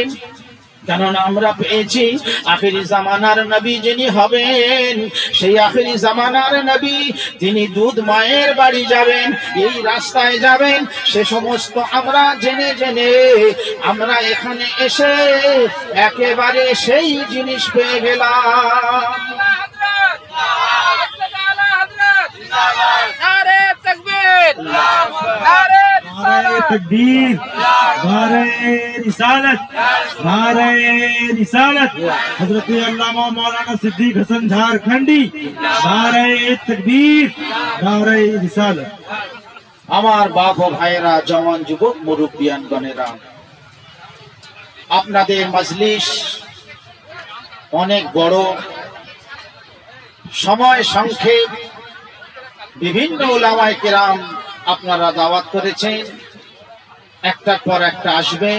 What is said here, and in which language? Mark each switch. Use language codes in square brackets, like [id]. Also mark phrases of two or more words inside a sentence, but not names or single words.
[bn] কেননা আমরা পেয়েছি আখিরি জামানার নবী যিনি হবেন, সেই আখিরি জামানার নবী তিনি দুধ মায়ের বাড়ি যাবেন, এই রাস্তায় যাবেন, সে সমস্ত আমরা জেনে আমরা এখানে এসে একেবারে সেই জিনিস পেয়ে গেলাম। [hi] तकबीर, नारे रिसालत, नारे रिसालत, हजरत अल्लामा मौलाना सिद्दीक हसन झारखंडी, नारे तकबीर, नारे रिसालत। [bn] আমার বাপ ও ভাইয়েরা, জওয়ান যুবক মুরব্বিয়ান গণেরা, আপনাদের মজলিস অনেক বড়, সময় সংক্ষেপ, বিভিন্ন উলামায়ে কেরাম আপনারা দাওয়াত করেছেন, একটার পর একটা আসবেন।